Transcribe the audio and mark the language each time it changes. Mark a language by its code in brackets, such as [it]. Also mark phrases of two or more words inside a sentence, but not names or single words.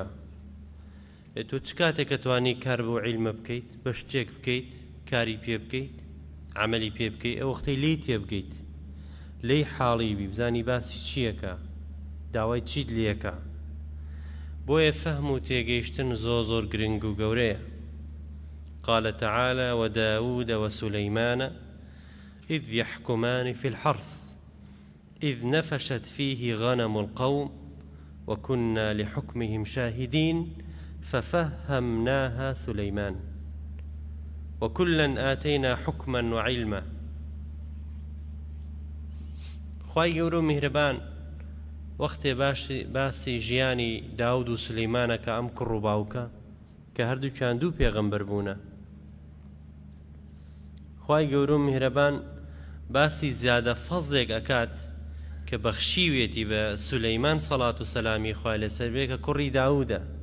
[ckb] تۆ چ کاتێک کە توانی کار بۆ علمە بکەیت، بە شتێک بکەیت، کاری پێ بکەیت، عملی پێ بکەیت، ئەو وەختەی لی تێبگەیت، لی حاڵی بی بزانی باسی چیەکە، داوای چیت لێەکە. بۆیە فەهم و تێگەیشتن زۆر گرنگ و گەورەیە. [ar] قال تعالى وداود وسليمان إذ يحكمان في الحرث إذ نفشت فيه غنم القوم وكنا لحكمهم شاهدين ففهمناها سليمان وكلا آتينا حكما وعلما. [ckb] خوای گەورە و میهرەبان وەختێ باسی ژیانی داود و سلەیمانە کە ئەم کوڕ و باوکە کە هەردووکیان دوو پێغەمبەر بوونە، خوای گەورە و میهرەبان باسی زیادە فەزڵێک ئەکات کە بەخشیوێتی بە سولەیمان سەڵات و سەلامی خوای لەسەر بێ کە کوڕی داودە.